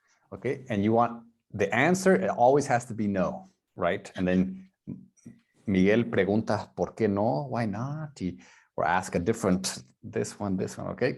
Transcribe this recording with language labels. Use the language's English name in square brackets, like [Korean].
[English] Ok, and you want the answer, it always has to be no, right? And then [Spanish] Miguel pregunta, ¿por qué no? [English] Why not? Or ask a different, this one, ok.